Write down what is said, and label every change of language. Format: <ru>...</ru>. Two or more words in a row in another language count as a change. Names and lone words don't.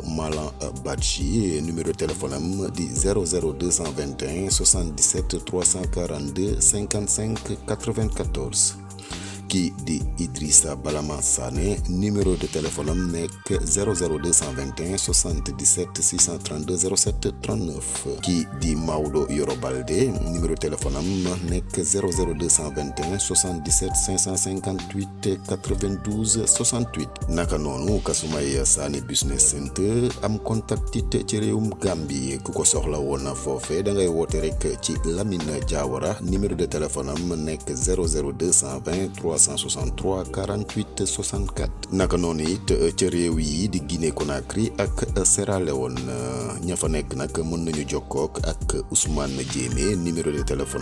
<wo>Malan Badji</wo> <fr>numéro téléphone</fr> <wo>am di 00221 77 342 55 94 kii di Idrissa Balama Sané</wo> <fr>numéro de téléphone</fr> <wo>am nekk 00221 77 632 07 39 kii di Maodo Yoro Balde</wo> <fr>numéro téléphone</fr> <wo>am nekk 00221 77 558 92 68 naka noonu Kasumay Sané Business Center am contact it ci réewum Gambie ku ko soxla woon foofe da ngay woote rek ci Lamine Diawara</wo> <fr>numéro de téléphone</fr> <wo>am nekk 00220 363 48 64 naka noonu it ca réew yi di Guinée Conakry ak Sierra Leone ña fa nekk nag mën nañu jokkook ak Ousmane Diémé</wo> <fr>numéro de téléphone</fr>